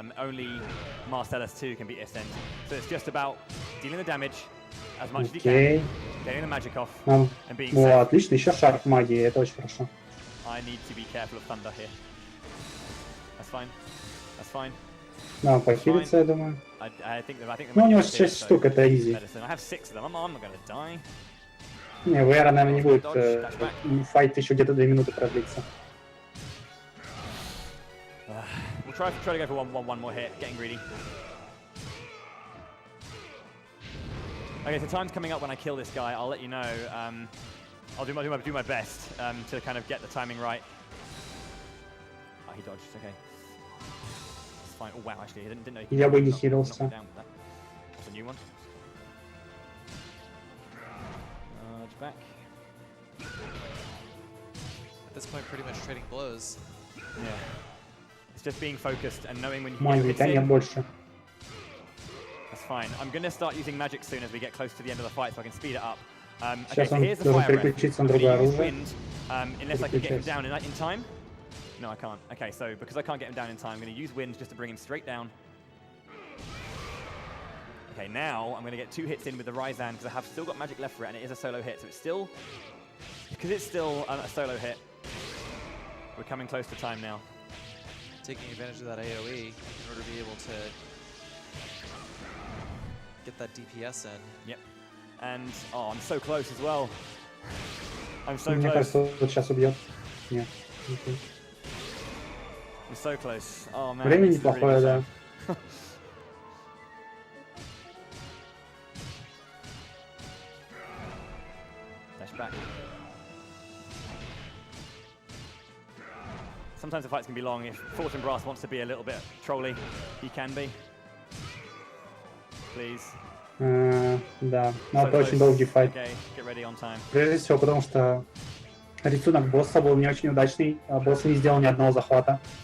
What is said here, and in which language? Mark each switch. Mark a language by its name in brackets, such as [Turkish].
[English] Only Marcellus 2 can be isend. So it's just about dealing the damage as much as you can, getting the magic off, and being safe. [Russian] Отлично, еще шарф магии, это очень хорошо. [English] I need to be careful of thunder here. That's fine. That's fine. [Russian] Да, похилится, я думаю. [English] I think [Russian] ну, у него 6 штук, это easy. [English] I have 6 of them. I'm not gonna die. [Russian] Не, VR, наверное, не будет. Файт еще где-то 2 минуты продлится. [English] We'll try to go for one more hit, getting greedy. Okay, so time's coming up when I kill this guy. I'll let you know. I'll do my best to kind of get the timing right. Oh, he dodged. Okay. It's fine. Oh wow, actually, I didn't know. [Russian] Я бы не хилился. [English] That's a new one. Back. At this point, pretty much trading blows. Yeah. It's just being focused and knowing when you [Russian] нет больше. [English] That's fine. I'm going to start using magic soon as we get close to the end of the fight so I can speed it up. [Russian] Сейчас он должен переключиться на другое оружие. [English] Unless I can get him down in time. No, I can't. Okay, so because I can't get him down in time, I'm going to use wind just to bring him straight down. Okay, now I'm going to get 2 hits in with the Ryzan because I have still got magic left for it, and it is a solo hit. So it's still, because it's still a solo hit, we're coming close to time now. Taking advantage of that AoE in order to be able to get that DPS in. Yep. And, oh, I'm so close as well. I'm so [Russian] Мне [English] close. [Russian] кажется, вот сейчас убьет. Нет. [English] I'm so close. Oh man. [Russian] Время неплохое, да. [English] Back. Sometimes the fights can be long. If Fortune Brass wants to be a little bit trolly, he can be. Please. [Russian] Да, но это очень долгий файт. [English] Okay, get ready on time. [Russian] Прежде всего, потому что рисунок босса был не очень удачный, а босс не сделал ни одного захвата.